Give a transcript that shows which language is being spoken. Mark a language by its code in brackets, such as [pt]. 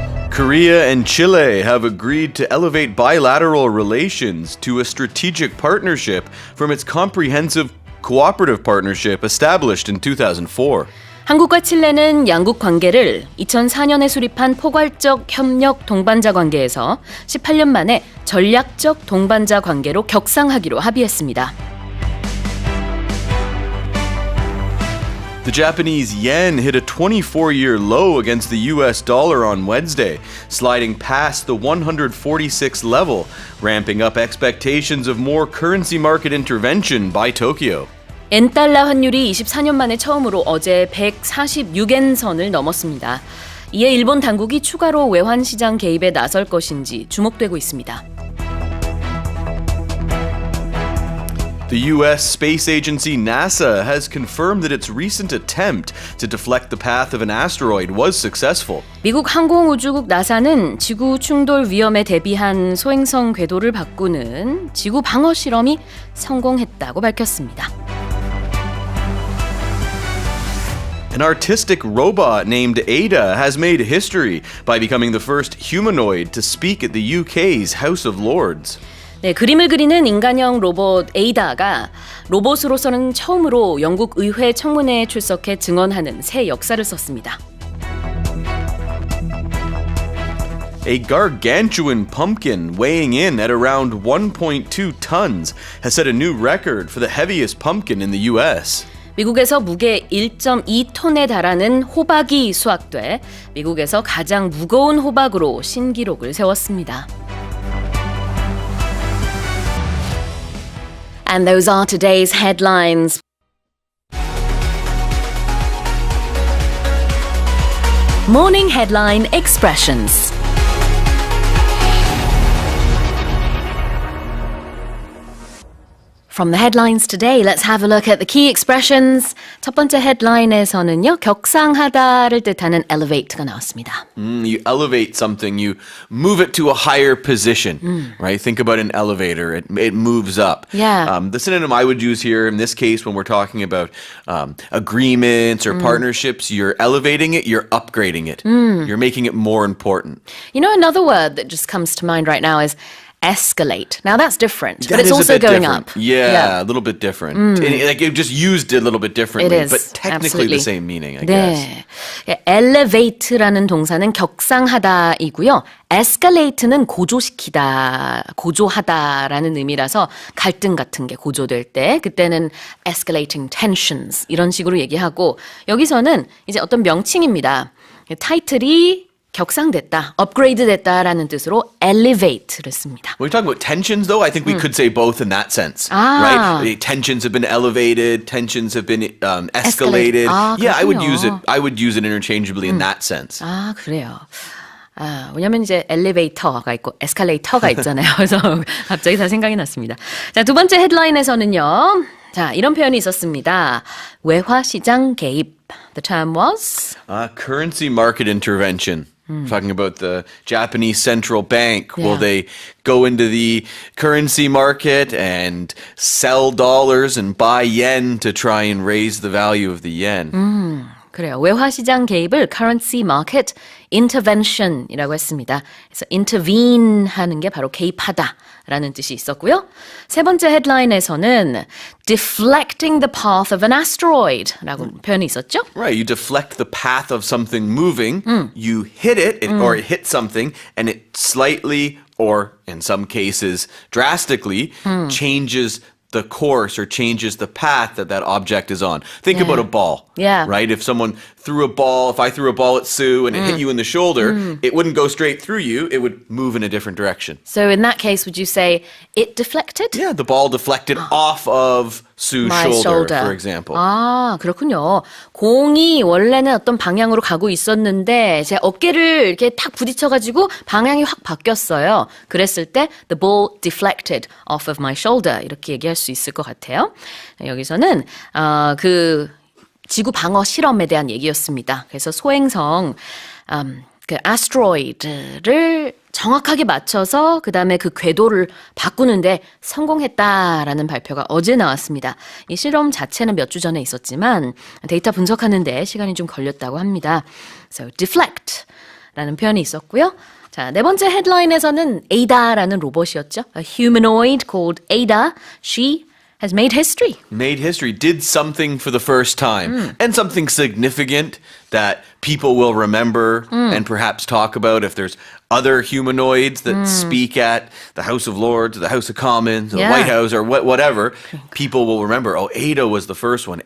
[en] Korea and Chile have agreed to elevate bilateral relations to a strategic partnership from its comprehensive cooperative partnership established in 2004. [ko] 한국과 칠레는 양국 관계를 2004년에 수립한 포괄적 협력 동반자 관계에서 18년 만에 전략적 동반자 관계로 격상하기로 합의했습니다. [en] The Japanese yen hit a 24-year low against the US dollar on Wednesday, sliding past the 146 level, ramping up expectations of more currency market intervention by Tokyo. [ko] 엔달러 환율이 24년 만에 처음으로 어제 146엔 선을 넘었습니다. 이에 일본 당국이 추가로 외환시장 개입에 나설 것인지 주목되고 있습니다. [en] The U.S. space agency NASA has confirmed that its recent attempt to deflect the path of an asteroid was successful. [ko] 미국 항공우주국 나사는 지구 충돌 위험에 대비한 소행성 궤도를 바꾸는 지구 방어 실험이 성공했다고 밝혔습니다. [en] An artistic robot named Ada has made history by becoming the first humanoid to speak at the UK's House of Lords. [ko] 네, 그림을 그리는 인간형 로봇 에이다가 로봇으로서는 처음으로 영국 의회 청문회에 출석해 증언하는 새 역사를 썼습니다. [en] A gargantuan pumpkin weighing in at around 1.2 tons has set a new record for the heaviest pumpkin in the US. [ko] 미국에서 무게 1.2톤에 달하는 호박이 수확돼 미국에서 가장 무거운 호박으로 신기록을 세웠습니다. [en] And those are today's headlines. Morning headline expressions. From the headlines today, let's have a look at the key expressions. [ko] 첫 번째 headline에서는요, 격상하다를 뜻하는 elevate가 나왔습니다. [en] You elevate something, you move it to a higher position, right? Think about an elevator, it moves up. Yeah. The synonym I would use here in this case when we're talking about agreements or partnerships, you're elevating it, you're upgrading it. You're making it more important. You know, another word that just comes to mind right now is escalate. Now that's different, but That it's is a also bit going different. up. Yeah, a little bit different. And like it just used it a little bit differently, It is, but technically absolutely. the same meaning, I guess. [ko] 네, elevate라는 동사는 격상하다이고요. escalate는 고조시키다, 고조하다라는 의미라서 갈등 같은 게 고조될 때 그때는 [en] escalating tensions [ko] 이런 식으로 얘기하고 여기서는 이제 어떤 명칭입니다. 타이틀이 격상됐다, 업그레이드 됐다라는 뜻으로 elevate를 씁니다. [en] When we talk about tensions, though, I think we could say both in that sense, Ah. right? The tensions have been elevated, tensions have been escalated. 아, Yeah, I would [ko] 그렇군요. [en] use it. I would use it interchangeably in that sense. [ko] 아, 그래요. 아, 왜냐면 이제 엘리베이터가 있고 에스컬레이터가 있잖아요. 그래서 갑자기 다 생각이 났습니다. 자, 두 번째 헤드라인에서는요. 자, 이런 표현이 있었습니다. 외화시장 개입. [en] The term was? Currency market intervention. Talking about the Japanese central bank. Will they go into the currency market and sell dollars and buy yen to try and raise the value of the yen? [ko] 그래요. 외화시장 개입을 [en] currency market intervention [ko] 이라고 했습니다. 그래서 intervene 하는 게 바로 개입하다라는 뜻이 있었고요. 세 번째 헤드라인에서는 [en] deflecting the path of an asteroid [ko] 라고 표현이 있었죠. [en] Right, you deflect the path of something moving, you hit it, or it hits something, and it slightly, or in some cases drastically, changes the course or changes the path that that object is on. Think about a ball, right? If someone threw a ball, if I threw a ball at Sue and it hit you in the shoulder, it wouldn't go straight through you, it would move in a different direction. So in that case, would you say it deflected? Yeah, the ball deflected off of Sue's shoulder, for example. [ko] 아, 그렇군요. 공이 원래는 어떤 방향으로 가고 있었는데 제 어깨를 이렇게 탁 부딪혀가지고 방향이 확 바뀌었어요. 그랬을 때 [en] the ball deflected off of my shoulder [ko] 이렇게 얘기할 수 있을 것 같아요. 여기서는 그 지구 방어 실험에 대한 얘기였습니다. 그래서 소행성 그 asteroid를 정확하게 맞춰서 그 다음에 그 궤도를 바꾸는데 성공했다라는 발표가 어제 나왔습니다. 이 실험 자체는 몇 주 전에 있었지만 데이터 분석하는데 시간이 좀 걸렸다고 합니다. So deflect 라는 표현이 있었고요. 자, 네 번째 헤드라인에서는 Ada라는 로봇이었죠. [en] A humanoid called Ada. She has made history. Made history, did something for the first time, and something significant that people will remember and perhaps talk about if there's other humanoids that speak at the House of Lords, the House of Commons, the Yeah. White House, or whatever. People will remember, oh, Ada was the first one.